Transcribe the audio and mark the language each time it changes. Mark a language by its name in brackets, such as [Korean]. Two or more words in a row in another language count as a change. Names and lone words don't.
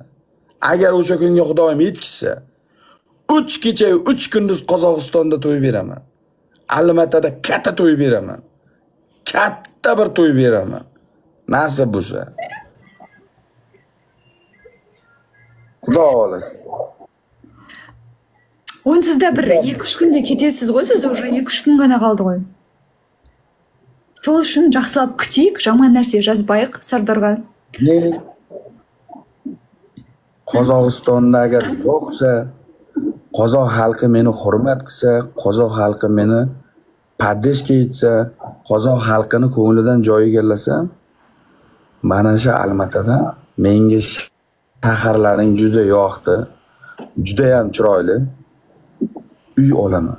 [Uzbek] Agar o'sha kunga Xudoyim yetkizsa 3 kecha 3 kunduz Qozog'istonda to'y beraman. Almatada katta to'y beraman. Katta bir to'y beraman. Nasib bo'lsa. Xudo xohlasa. [Kazakh] Онсызда бір 2-3 күнде кетесіз ғой, сіз уже 2-3 күн ғана қалды ғой. Сол үшін жақсылап күтейік, жаман нәрсе жазбайық Сардорға. [Uzbek] Qozog'istonda agar yo'qsa, qozoq xalqi meni hurmat qilsa, qozoq xalqi meni paddeshga etsa, qozoq xalqini ko'nglidan joy egallasam, mana shu Almatada menga shaharlaring juda yoqdi, juda ham chiroyli uy olaman.